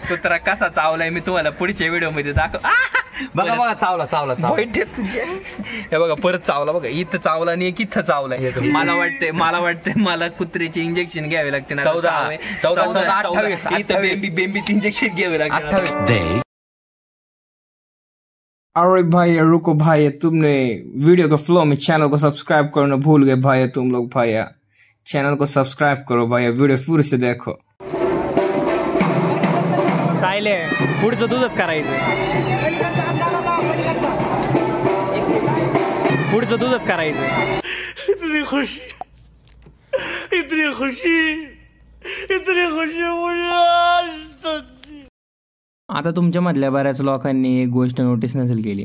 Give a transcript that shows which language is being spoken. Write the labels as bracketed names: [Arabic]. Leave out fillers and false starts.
[Marathi] कुत्रा कसा चावलाय मी तुम्हाला पुढच्या व्हिडिओ मध्ये दाखव. बघा चावला हे बघा परत चावला बघा. इथं चावला आणि एक इथं चावलाय. मला वाटतंय मला कुत्र्याचे इंजेक्शन घ्यावे लागते ना. 14 बेंबीत इंजेक्शन घ्यावे लागते. [Hindi] अरे भाई रुको भाई तुमने वीडियो के फ्लो में चैनल को सब्सक्राइब करना भूल गए भाई तुम लोग. भाई चैनल को सब्सक्राइब करो भाई. वीडियो फिर से देखो. [Marathi] सायले पुढचं तुझंच करायचं. पुढचं तुझंच करायचं. [Hindi] इतनी खुशी [Marathi] आता तुमच्या मधल्या बऱ्याच लोकांनी एक गोष्ट नोटीस नसेल केली.